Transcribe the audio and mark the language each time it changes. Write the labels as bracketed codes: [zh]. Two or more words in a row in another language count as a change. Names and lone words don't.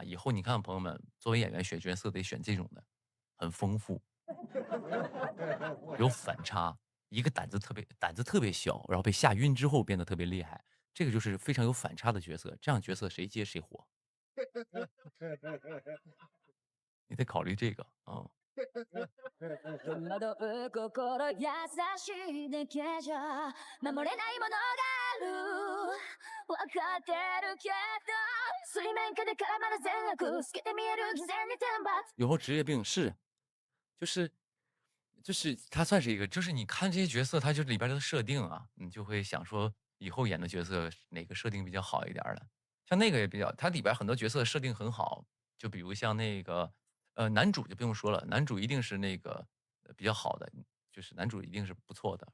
[zh] 以后你看朋友们，作为演员选角色得选这种的，很丰富，有反差。一个胆子特别小，然后被吓晕之后变得特别厉害，这个就是非常有反差的角色。这样角色谁接谁火，你得考虑这个啊。 [ja] 戸惑う心優しいだけじゃ守れないものがある分かってるけど水面下で絡まる善悪透けて見える偽善に天罰 [zh] 有后职业病是，就是他算是一个，就是你看这些角色，他就是里边的设定啊，你就会想说以后演的角色哪个设定比较好一点儿的。像那个也比较，它里边很多角色设定很好，就比如像那个男主就不用说了，男主一定是那个比较好的，就是男主一定是不错的。